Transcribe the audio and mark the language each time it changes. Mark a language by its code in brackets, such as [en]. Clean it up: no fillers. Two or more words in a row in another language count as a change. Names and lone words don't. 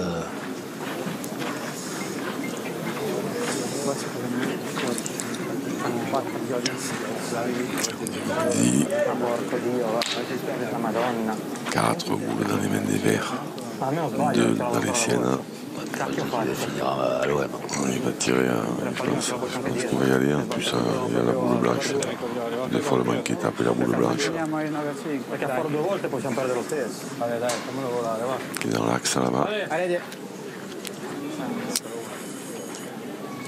[it] La Madonna. [fr] 4 boules dans les mains des Verts, [it] Almeno sbaglio. [fr] 2 dans les siennes. [it] Cacchio [fr] Il [it] fai? [fr] va finir à l'OM. Il va tirer, je pense qu'il va y aller. En plus, il y a la boule blanche. Des fois, le manqué tape la boule blanche. [it] Andiamo ai 9 a 5. Perché a fare 2 volte possiamo perdere lo stesso. Vabbè dai, fammelo volare, va. [fr] Qui dans l'axe là-bas. Allez,